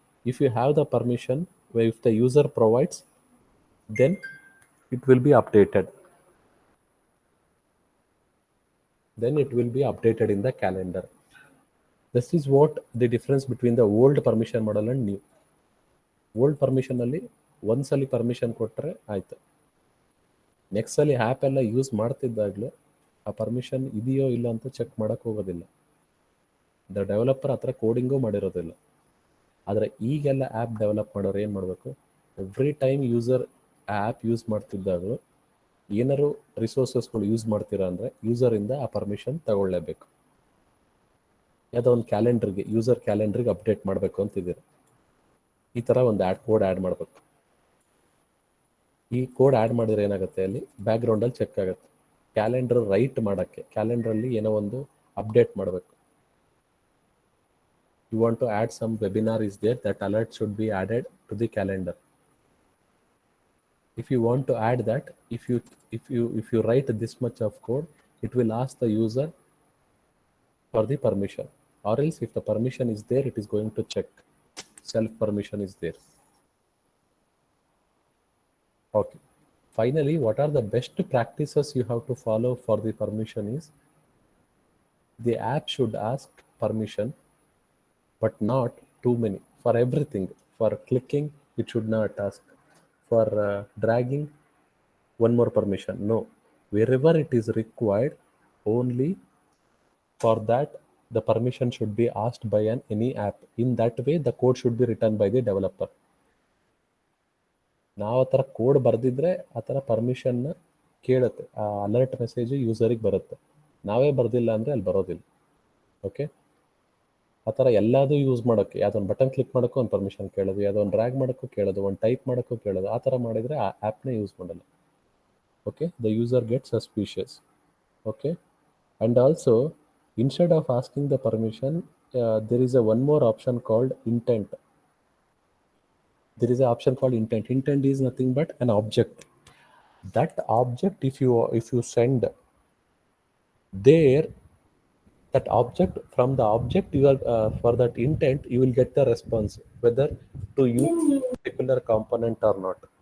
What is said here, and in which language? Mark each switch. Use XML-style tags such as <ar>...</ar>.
<en>If you have the permission, where if the user provides, then it will be updated. Then it will be updated in the calendar. This is what the difference between the old permission model and new.</en> <kn>Old ಪರ್ಮಿಷನಲ್ಲಿ ಒಂದ್ಸಲಿ permission ಕೊಟ್ಟರೆ ಆಯ್ತು. Next ಸಲ app ಎಲ್ಲ use ಮಾಡ್ತಿದ್ದಾಗಲೇ ಆ permission ಇದೆಯೋ ಇಲ್ಲ ಅಂತ check ಮಾಡೋಕ್ಕೆ ಹೋಗೋದಿಲ್ಲ. ದ ಡೆವಲಪರ್ ಹತ್ರ ಕೋಡಿಂಗೂ ಮಾಡಿರೋದಿಲ್ಲ. ಆದರೆ ಈಗೆಲ್ಲ ಆ್ಯಪ್ ಡೆವಲಪ್ ಮಾಡೋರು ಏನು ಮಾಡಬೇಕು, every time user app use ಮಾಡ್ತಿದ್ದಾಗ ಏನಾರು ರಿಸೋರ್ಸಸ್ಗಳು ಯೂಸ್ ಮಾಡ್ತೀರಾ ಅಂದರೆ ಯೂಸರಿಂದ ಆ ಪರ್ಮಿಷನ್ ತಗೊಳ್ಳೇಬೇಕು. ಯಾವುದೋ ಒಂದು ಕ್ಯಾಲೆಂಡ್ರಿಗೆ, ಯೂಸರ್ ಕ್ಯಾಲೆಂಡ್ರಿಗೆ ಅಪ್ಡೇಟ್ ಮಾಡಬೇಕು ಅಂತಿದ್ದೀರ, ಈ ಥರ ಒಂದು ಕೋಡ್ ಆ್ಯಡ್ ಮಾಡಬೇಕು. ಈ ಕೋಡ್ ಆ್ಯಡ್ ಮಾಡಿದ್ರೆ ಏನಾಗುತ್ತೆ, ಅಲ್ಲಿ ಬ್ಯಾಕ್ಗ್ರೌಂಡಲ್ಲಿ ಚೆಕ್ ಆಗುತ್ತೆ. ಕ್ಯಾಲೆಂಡರ್ ರೈಟ್ ಮಾಡೋಕ್ಕೆ, ಕ್ಯಾಲೆಂಡ್ರಲ್ಲಿ ಏನೋ ಒಂದು ಅಪ್ಡೇಟ್ ಮಾಡಬೇಕು.</kn> <en>You want to add some webinar is there, that alert should be added to the calendar. If you want to add that, if you write this much of code, it will ask the user for the permission, or else if the permission is there, it is going to check self permission is there. Okay, finally, what are the best practices you have to follow for the permission is, the app should ask permission, but not too many. For everything, for clicking, it should not ask. For dragging, one more permission. No, wherever it is required, only for that the permission should be asked by any app. In that way, the code should be written by the developer.</en> <kn>ನಾವು ಆ ಥರ code ಬರೆದಿದ್ರೆ ಆ ಥರ ಪರ್ಮಿಷನ್ನ ಕೇಳುತ್ತೆ, ಆ alert message ಯೂಸರಿಗೆ ಬರುತ್ತೆ. ನಾವೇ ಬರೆದಿಲ್ಲ ಅಂದರೆ ಅಲ್ಲಿ ಬರೋದಿಲ್ಲ. ಓಕೆ, ಆ ಥರ ಎಲ್ಲದೂ ಯೂಸ್ ಮಾಡೋಕ್ಕೆ, ಯಾವುದೊಂದು ಬಟನ್ ಕ್ಲಿಕ್ ಮಾಡೋಕ್ಕೂ ಒಂದು ಪರ್ಮಿಷನ್ ಕೇಳೋದು, ಯಾವುದೊಂದು ಡ್ರ್ಯಾಗ್ ಮಾಡೋಕ್ಕೂ ಕೇಳೋದು, ಒಂದು ಟೈಪ್ ಮಾಡೋಕ್ಕೂ ಕೇಳೋದು, ಆ ಥರ ಮಾಡಿದರೆ ಆ ಆ್ಯಪ್ನೇ ಯೂಸ್ ಮಾಡಲ್ಲ.</kn> <en>Okay, the user gets suspicious. Okay, and also instead of asking the permission, there is a one more option called intent. There is an option called intent. Intent is nothing but an object. That object, if you send there, that object, from the object you are for that intent, you will get the response whether to use particular component or not.</en>